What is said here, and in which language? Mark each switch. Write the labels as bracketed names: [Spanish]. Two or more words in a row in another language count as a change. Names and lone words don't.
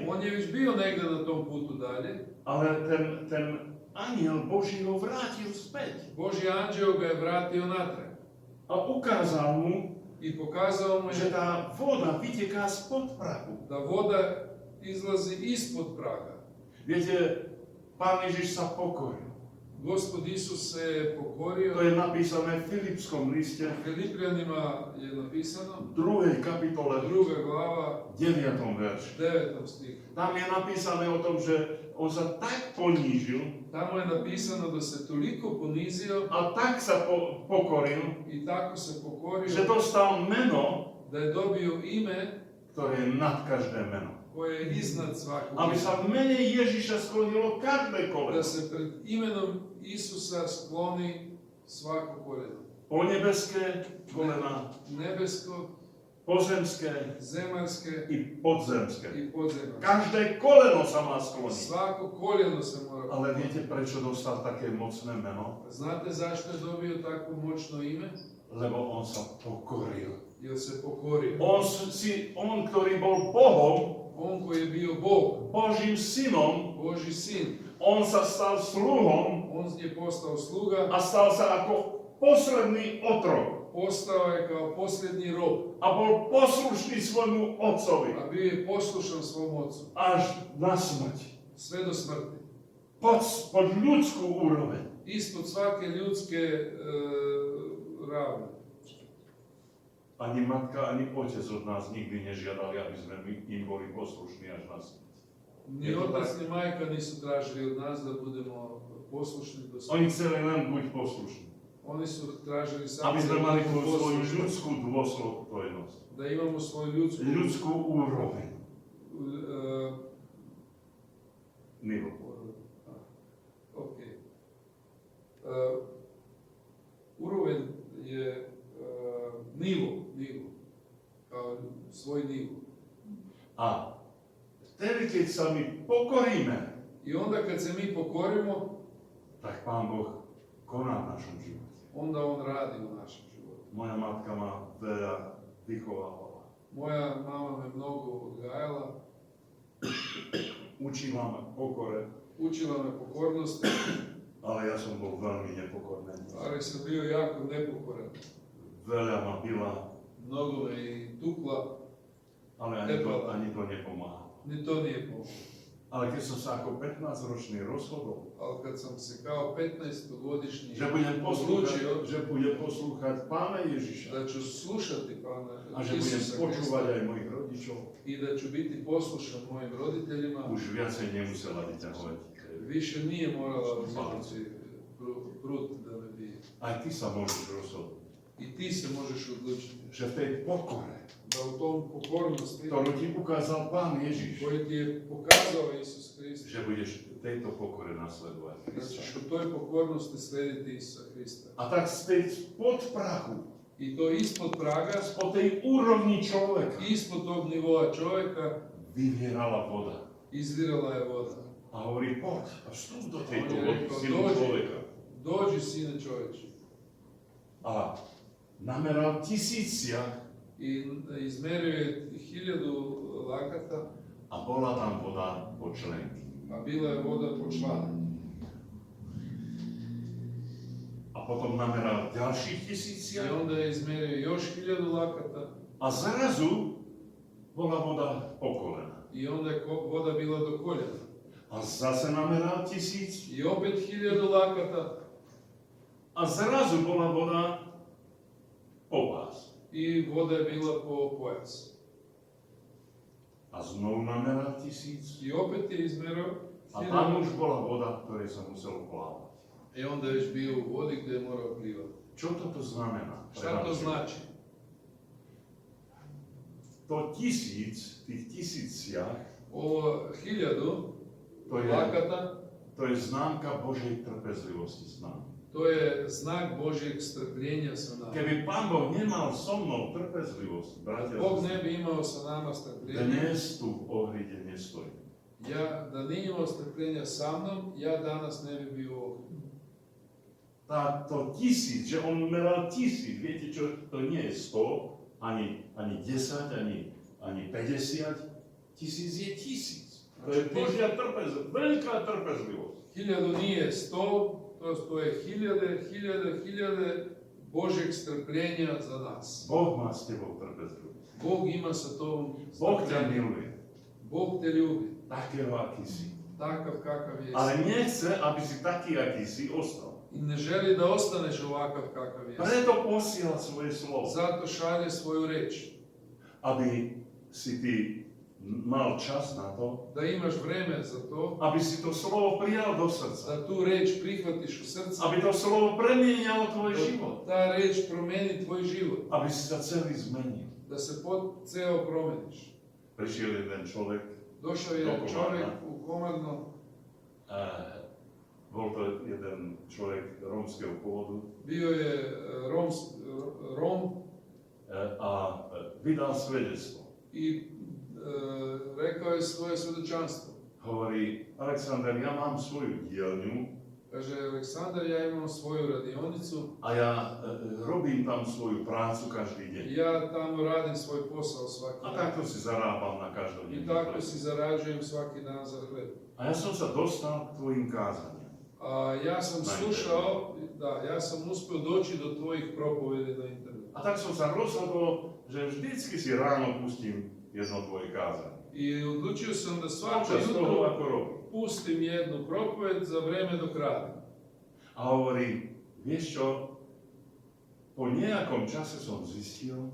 [Serbian] On je već bio negdje na tom putu dalje, [Slovak] ale ten aniel Boží ho vrátil späť. [Serbian] Božji anđeo ga je vratio natrag [Slovak] A ukázal mu, [Serbian] i pokazao mu [Slovak] že je tá voda vyteká spod prahu. [Serbian] da voda izlazi ispod praga. [Slovak] Viete, Pán Ježiš sa pokoril. [Serbian] Gospod Isus se je [Slovak] To [Serbian] pokorio. [Slovak] je napísané v Filipskom liste, [Serbian] Filipljanima je napisano, [Slovak] 2. kapitole, [Serbian] 2. glava, [Slovak] 9. verši. [Serbian] 9. stihu. [Slovak] Tam je napísané o tom, že on sa tak ponížil [Serbian] Tamo je napisano da se toliko ponizio [Slovak] a tak sa pokoril, [Serbian] i tako se pokorio [Slovak] že dostal meno, [Serbian] da je dobio ime [Slovak] ktoré je nad každé meno. [Serbian] koje je iznad svakog [Slovak] Aby [Serbian] imena. [Slovak] sa v mene Ježiša sklonilo každé [Serbian] Da [Slovak] koleno. [Serbian] se pred imenom Isusa skloni svako koljeno. [Slovak] Ponebeské kolena, [Serbian] Nebesko, [Slovak] pozemské [Serbian] zemaljske [Slovak] i podzemské. [Serbian] i podzemaljske. [Slovak] Každé koleno sa má skloniť. [Serbian] Svako koljeno se mora [Slovak] Ale [Serbian] pokloniti. [Slovak] viete, prečo dostal také mocné meno? [Serbian] Znate zašto je dobio takvo moćno ime? [Slovak] Lebo on sa pokoril. [Serbian] Jer se pokorio. [Slovak] On, ktorý bol Bohom, [Serbian] On koji je bio Bog, [Slovak] Božím synom, [Serbian] Božji sin, [Slovak] on sa stal sluhom [Serbian] on je postao sluga, [Slovak] a stal sa ako posledný otrok. [Serbian] postao je kao posljednji rob, [Slovak] A bol poslušný svojmu otcovi. [Serbian] a bio je poslušan svom ocu, [Slovak] Až na smrť. [Serbian] sve do smrti. [Slovak] Pod ľudskú úroveň. [Serbian] Ispod svake ljudske ravne. [Slovak] Ani matka, ani otec od nás nikdy nežiadali, aby sme im boli poslušní až na smrť. [Serbian] Ni otac ni majka nisu tražili od nas da budemo poslušni do [Slovak] Oni [Serbian] smrti. [Slovak] chceli len buď poslušní. [Serbian] Oni su tražili samo [Slovak] Aby sme [Serbian] da [Slovak] mali [Serbian] budemo [Slovak] tú svoju [Serbian] poslušni, [Slovak] ľudskú dôstojnosť. [Serbian] da imamo svoju ljudsku [Slovak] Ľudskú úroveň. e, [Serbian] Nivo. ok. Uroven je nivo, kao svoj nivo. [Slovak] A vtedy, keď sa my pokoríme, [Serbian] I onda kad se mi pokorimo, [Slovak] tak Pán Boh koná v našom živote. [Serbian] onda on radi u našem životu. [Slovak] Moja matka ma veľa vychovávala. [Serbian] Moja mama me mnogo odgajala, [Slovak] Učila ma pokore, [Serbian] učila me pokornosti, [Slovak] ale ja som bol veľmi nepokorný. [Serbian] ali sam bio jako nepokoran. [Slovak] Veľa ma bila, [Serbian] Mnogo me i tukla, [Slovak] ale ani to nepomáhalo. [Serbian] ni to nije pomoglo. [Slovak] Ale keď som sa ako 15-ročný rozhodol, [Serbian] Ali kad sam se kao 15-godišnji [Slovak] že budem [Serbian] odlučio [Slovak] poslúchať Pána Ježiša [Serbian] da ću slušati Pana [Slovak] a že budem [Serbian] Isusa [Slovak] počúvať [Serbian] Krista [Slovak] aj mojich rodičov, [Serbian] i da ću biti poslušan mojim roditeljima, [Slovak] už viacej nemusela vyťahovať. [Serbian] više nije morala uzeti prut da me bije. [Slovak] Aj ty sa môžeš rozhodnúť, [Serbian] I ti se možeš odlučiti [Slovak] že v tej pokore, [Serbian] da u tom pokornosti [Slovak] ktorú ti ukázal Pán Ježiš, [Serbian] koju ti je pokazao Isus Krist, [Slovak] že budeš v tejto pokore nasledovať [Serbian] da [Slovak] Krista. [Serbian] ćeš u toj pokornosti slediti Isusa Krista. [Slovak] A tak z tej spod prahu, [Serbian] I to ispod praga, [Slovak] spod tej úrovni človeka, [Serbian] ispod tog nivoa čovjeka [Slovak] vyvierala voda. [Serbian] izvirala je voda. [Slovak] A hovorí, poď a vstup do tejto [Serbian] On je [Slovak] vody, [Serbian] rekao, [Slovak] synu [Serbian] dođi. [Slovak] človeka. [Serbian] Dođi, sine čovječe. [Slovak] A nameral tisíciach [Serbian] I izmerio je 1000 lakata, [Slovak] a bola tam voda po členky. [Serbian] a bila je voda po članu. [Slovak] A potom nameral ďalších [Serbian] I [Slovak] tisíciach [Serbian] onda je izmerio još 1000 lakata, [Slovak] a zrazu bola voda po kolena. [Serbian] i onda je voda bila do koljena. [Slovak] A zase nameral 1000 [Serbian] I opet 1000 lakata, [Slovak] a zrazu bola voda po pás. [Serbian] i voda je bila po pojas. [Slovak] A znovu nameral 1000 [Serbian] I opet je izmerio [Slovak] a tam [Serbian] 1000, [Slovak] už bola voda, ktorej sa muselo plávať. [Serbian] i onda je već bio u vodi gdje je morao plivati. [Slovak] Čo toto znamená? pre [Serbian] Šta [Slovak] náš [Serbian] to [Slovak] život? [Serbian] znači? [Slovak] To 1000, tých tisíciach, [Serbian] Ovo 1000 [Slovak] to je, [Serbian] lakata, [Slovak] to je známka Božej trpezlivosti s nami. [Serbian] to je znak Božjeg strpljenja sa nama. [Slovak] Keby Pán Boh nemal so mnou trpezlivosť, bratia, [Serbian] Bog ne bi imao sa nama strpljenja. [Slovak] dnes tu v ohride nestojím. [Serbian] Da nije imao strpljenja sa mnom, ja danas ne bi bio ovdje. [Slovak] To 1000, že on meral 1000, viete čo, to nie je 100, ani 10, ani 50, 1000 je 1000. To je Božia trpezlivosť, veľká trpezlivosť. [Serbian] 1000 nije 100, to je 1000 Božjeg strpljenja za nas. [Slovak] Boh má s tebou trpezlivosť. [Serbian] Bog ima sa tobom [Slovak] Boh ťa [Serbian] strpljenja. [Slovak] miluje. [Serbian] Bog te ljubi, [Slovak] takého, aký si. [Serbian] takav kakav jesi. [Slovak] Ale nechce, aby si taký, aký si ostal. [Serbian] I ne želi da ostaneš ovakav kakav jesi. [Slovak] Preto posiela svoje slovo. [Serbian] Zato šalje svoju reč. [Slovak] Aby si ty mal čas na to, [Serbian] Da imaš vreme za to, [Slovak] aby si to slovo prijal do srdca. [Serbian] da tu reč prihvatiš u srce, [Slovak] Aby to slovo premienjalo tvoj život. [Serbian] da ta reč promeni tvoj život, [Slovak] Aby si sa celý zmenil. [Serbian] da se ceo promeniš. [Slovak] Prišiel jeden človek, [Serbian] Došao je [Slovak] Do Komarna. [Serbian] čovjek u Komarno, [Slovak] bol to jeden človek rómskeho pôvodu [Serbian] bio je Rom [Slovak] a vydal svedectvo. [Serbian] i rekao je svoje svedočanstvo. [Slovak] Hovorí, Aleksandar, ja mám svoju dielňu [Serbian] Kaže, Aleksandar, ja imam svoju radionicu, [Slovak] a ja robím tam svoju prácu každý deň. [Serbian] ja tamo radim svoj posao svaki [Slovak] A [Serbian] dan. [Slovak] takto si zarábam na [Serbian] I [Slovak] každodenný [Serbian] tako [Slovak] chleb. [Serbian] si zarađujem svaki dan za hleb. [Slovak] A ja som sa dostal k tvojim kázaniam. [Serbian] A ja sam [Slovak] Na [Serbian] slušao, da, ja sam uspio doći do tvojich propovedi na internetu. [Slovak] A tak som sa rozhodol, že vždycky si ráno pustím jedno tvoje kázanie. [Serbian] I odlučio sam da svako [Slovak] Počas toho, [Serbian] jutro [Slovak] ako robím. [Serbian] pustim jednu propoved za vreme dok radim. [Slovak] A hovorí, vieš čo, po nejakom čase som zistil,